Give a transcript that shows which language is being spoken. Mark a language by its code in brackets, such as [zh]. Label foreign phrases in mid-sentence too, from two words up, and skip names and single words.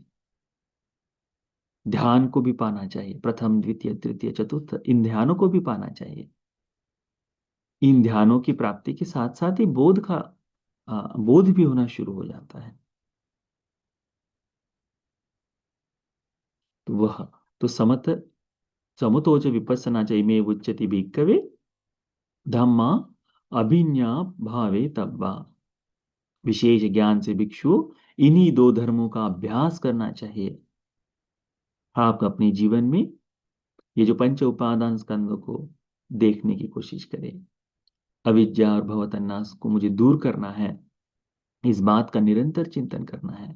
[hi] ध्यान को भी पाना चाहिए, प्रथम द्वितीय तृतीय चतुर्थ, इन ध्यानों को भी पाना चाहिए। इन ध्यानों की प्राप्ति के साथ साथ ही बोध का बोध भी होना शुरू हो जाता है। तो वह, तो समत, [pi] समतोच विपස්සना च इमे उच्यति भिक्खवे धम्मा अभिज्ञा भावे तब्बा। [hi] विशेष ज्ञान से भिक्षु इन्हीं दो धर्मों का अभ्यास करना चाहिए। आप अपने जीवन में ये जो पंच उपादान स्कंदों को देखने की कोशिश करें। अविद्या और भवतन्नास को मुझे दूर करना है, इस बात का निरंतर चिंतन करना है।